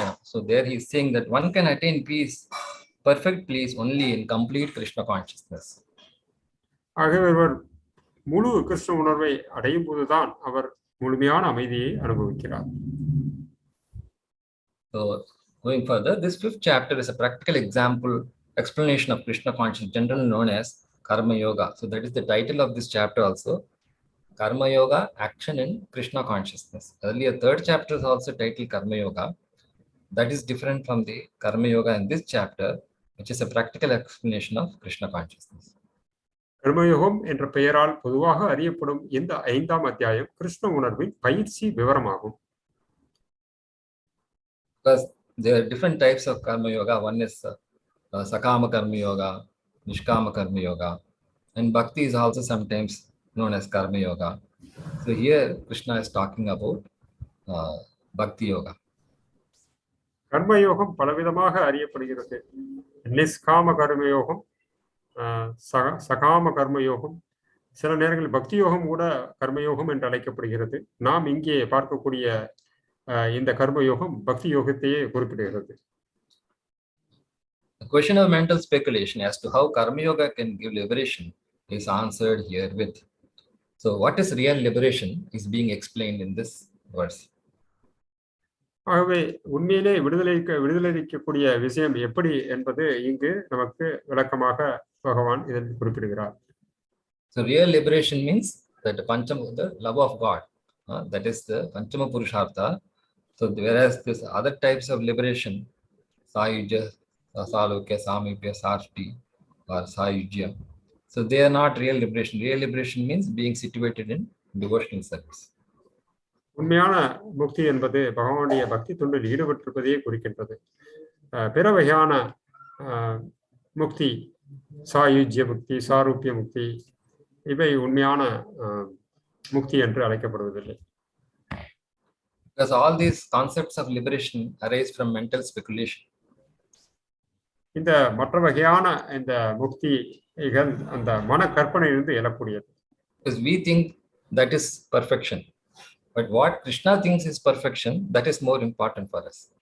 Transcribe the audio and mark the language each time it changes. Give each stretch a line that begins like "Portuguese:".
English: So there he is saying that one can attain peace, perfect peace, only in complete Krishna consciousness.
Tamil: ஆகவே அவர் முழு கிருஷ்ண உணர்வை அடையும் போதுதான் அவர் முழுமையான அமைதியை அனுபவிக்கிறார்.
English: So going further, this 5th chapter is a practical example explanation of Krishna consciousness, generally known as Karma Yoga. So that is the title of this chapter also. Karma Yoga, action in Krishna consciousness. Earlier 3rd chapter is also titled Karma Yoga. That is different from the Karma Yoga in this chapter, which is a practical explanation of Krishna consciousness.
Tamil: கர்மயோகம் என்ற பெயரால் பொதுவாக அறியப்படும் இந்த 5ஆம் அத்தியாயம் கிருஷ்ண உணர்வின் பயிற்சி விவரமாகும்.
English: Because there are different types of Karma Yoga. One is Sakama Karma Yoga, Nishkama Karma Yoga, and Bhakti is also sometimes known as Karma Yoga. So here Krishna is talking about Bhakti Yoga.
Tamil: கர்மயோகம் பலவிதமாக அறியப்படுகிறது. நிஷ்காம கர்மயோகம், சகாம கர்மயோகம், சில நேரங்களில் பக்தி யோகம் கூட கர்மயோகம் என்று அழைக்கப்படுகிறது. நாம் இங்கே பார்க்கக்கூடிய இந்த கர்மயோகம் பக்தி யோகத்தையே குறிப்பிடுகிறது.
English: The question of mental speculation as to how Karma Yoga can give liberation is answered here with. So what is real liberation is being explained in this verse.
Tamil: ஆகவே உண்மையிலே விடுதலைக்கக்கூடிய விஷயம் எப்படி என்பது இங்கு நமக்கு விளக்கமாக பகவான் இதில் குறிப்பிடுகிறார்.
English: So real liberation means that the love of God, that is the Panchama Purushartha. So whereas this other types of liberation, Sayujya, Salokya-samipya, Sarti or Sayujya, so they are not real liberation. Real liberation means being situated in devotional service.
Tamil: உண்மையான முக்தி என்பது பகவானுடைய பக்தி தொண்டில் ஈடுபட்டிருப்பதையே குறிக்கின்றது. பிற வகையான முக்தி, சாயுஜ்ய முக்தி, சாரூபிய முக்தி, இவை உண்மையான முக்தி என்று அழைக்கப்படுவதில்லை.
English: Because all these concepts of liberation arise from mental speculation.
Tamil: இந்த மற்ற வகையான இந்த முக்திகள் அந்த மன கற்பனையிலிருந்து எழக்கூடியது.
English: Because we think that is perfection. But what Krishna thinks is perfection, that is more important for us.